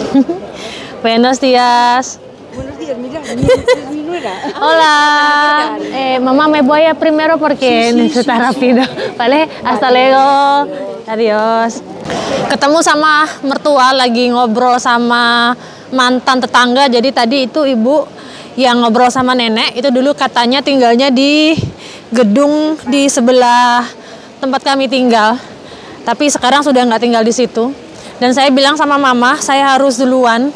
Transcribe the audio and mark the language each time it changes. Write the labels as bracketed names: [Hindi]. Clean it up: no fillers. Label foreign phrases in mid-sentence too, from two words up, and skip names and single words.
[Spanish] Buenos Buenos días. días, mira, es mi nuera. Hola. mamá me voy a primero porque necesita rápido. Vale, hasta luego. Adios. [Indonesian] Ketemu sama mertua lagi ngobrol sama mantan tetangga. Jadi tadi itu ibu yang ngobrol sama nenek itu dulu katanya tinggalnya di gedung di sebelah tempat kami tinggal. Tapi sekarang sudah nggak tinggal di situ. Dan saya bilang sama mama, saya harus duluan.